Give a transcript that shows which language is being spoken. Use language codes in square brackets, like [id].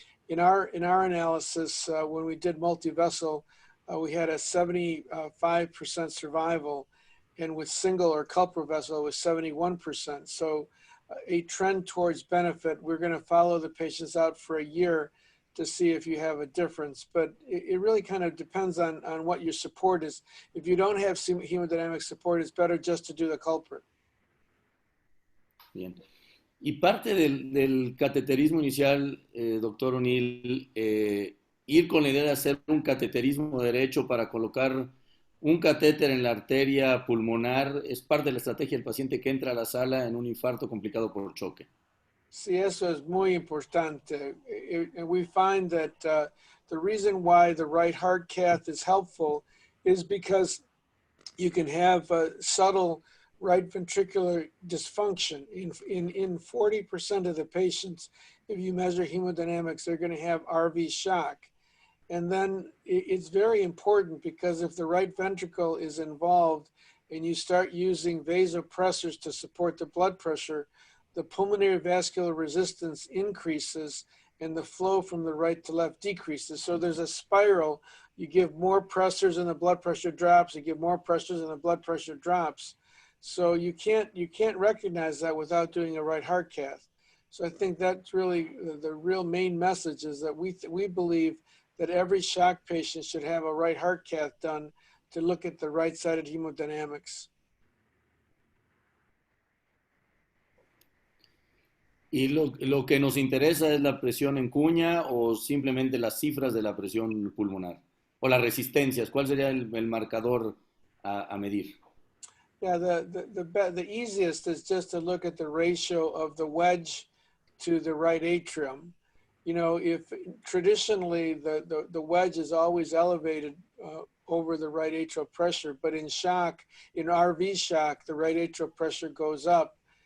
[en] In our analysis, when we did multivessel, we had a 75% survival, and with single or culprit vessel, it was 71%. So a trend towards benefit. We're going to follow the patients out for a year to see if you have a difference, but it really kind of depends on what your support is. If you don't have hemodynamic support, it's better just to do the culprit. [es] Bien. Y parte del cateterismo inicial, doctor O'Neill, ir con la idea de hacer un cateterismo derecho para colocar un catéter en la arteria pulmonar, es parte de la estrategia del paciente que entra a la sala en un infarto complicado por choque. Sí, eso es muy importante. [en] We find that the reason why the right heart cath is helpful is because you can have a subtle right ventricular dysfunction. In 40% of the patients, if you measure hemodynamics, they're going to have RV shock. And then it's very important because if the right ventricle is involved and you start using vasopressors to support the blood pressure, the pulmonary vascular resistance increases and the flow from the right to left decreases. So there's a spiral. You give more pressors and the blood pressure drops, you give more pressors and the blood pressure drops. So you can't recognize that without doing a right heart cath. So I think that's really the real main message is that we believe that every shock patient should have a right heart cath done to look at the right-sided hemodynamics. [es] ¿Y lo que nos interesa es la presión en cuña o simplemente las cifras de la presión pulmonar? ¿O las resistencias? ¿Cuál sería el marcador a medir? [en] Yeah, the easiest is just to look at the ratio of the wedge to the right atrium. You know, if traditionally the wedge is always elevated over the right atrial pressure, but in shock, in RV shock, the right atrial pressure goes up.